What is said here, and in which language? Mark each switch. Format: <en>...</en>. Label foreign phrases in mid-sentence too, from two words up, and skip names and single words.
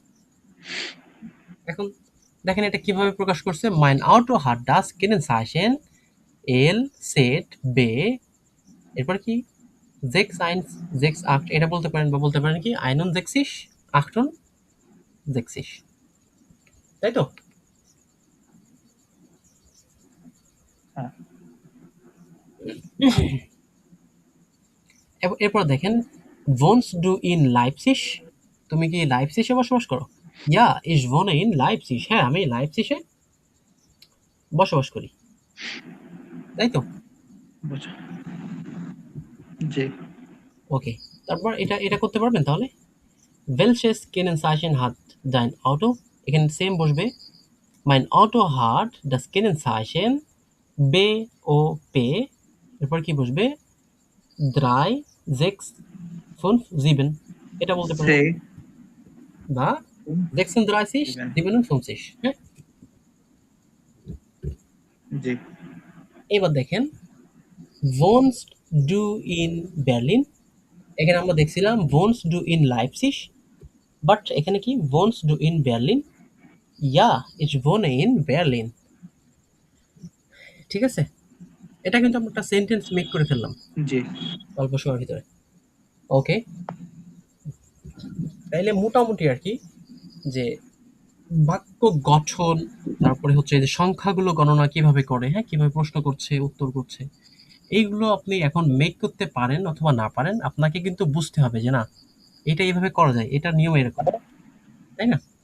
<bn>এখন দেখেন এটা কিভাবে প্রকাশ করছে,</bn> <de>Mein Auto hat das Kennzeichen LZ</de> <bn>এরপর কি 6, 1, 6, 8, এটা বলতে পারেন, বা বলতে পারেন কি 61, 68, তাই তো? হ্যাঁ। এরপর দেখেন,</bn> <de>wohnst du in Leipzig,</de> <bn>তুমি কি লাইপসিশে বসবাস করো?</bn> <de>Ja, ich wohne in Leipzig,</de> <bn>হ্যাঁ, আমি লাইপসিশে বসবাস করি, তাই তো? বুঝো। জি। ওকে, তারপর এটা এটা করতে পারবেন তাহলে।</bn> <de>Welches Kennzeichen hat dein Auto,</de> <bn>এখানে সেম বসবে,</bn> <de>mein Auto hat das Kennzeichen BOP,</de> <bn>এরপর কি বসবে 3, 6, 5, 7, এটা বলতে পারেন, সে বা 36, দিবেন। 57, হ্যাঁ। জি। এবার দেখেন,</bn> <de>wohnst du in Berlin,</de> <bn>এখানে আমরা দেখছিলাম</bn> <de>wohnst du in Leipzig,</de> <bn>বাট এখানে কি</bn> <de>wohnst du in Berlin, Ja ich wohne in Berlin।</de> <bn>ঠিক আছে? এটা কিন্তু আমরা একটা</bn> <en>sentence make</en> <bn>করে ফেললাম জি। অল্প সময়ের ভিতরে। ওকে, তাইলে মোটামুটি আর কি যে বাক্য গঠন, তারপরে হচ্ছে যে সংখ্যাগুলো গণনা কিভাবে করে, হ্যাঁ, কিভাবে প্রশ্ন করছে, উত্তর করছে, এইগুলো আপনি এখন মেক করতে পারেন অথবা না পারেন, আপনাকে কিন্তু বুঝতে হবে যে না, এটা এইভাবে করা যায়, এটার নিয়ম এরকম, তাই না?</bn>